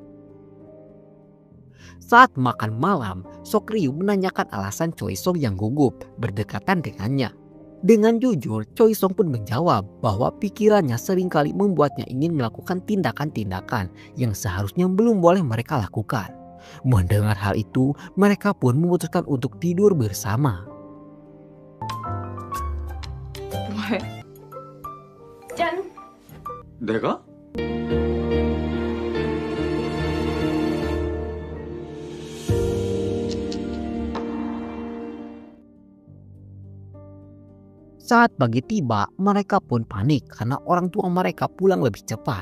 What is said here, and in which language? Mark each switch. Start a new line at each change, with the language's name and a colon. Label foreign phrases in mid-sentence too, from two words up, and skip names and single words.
Indonesian: Saat makan malam, Sok Ryu menanyakan alasan Choi Song yang gugup berdekatan dengannya. Dengan jujur, Choi Song pun menjawab bahwa pikirannya seringkali membuatnya ingin melakukan tindakan-tindakan yang seharusnya belum boleh mereka lakukan. Mendengar hal itu, mereka pun memutuskan untuk tidur bersama.
Korean: 뭐해? 짠! 내가?
Indonesian: Saat pagi tiba, mereka pun panik karena orang tua mereka pulang lebih cepat.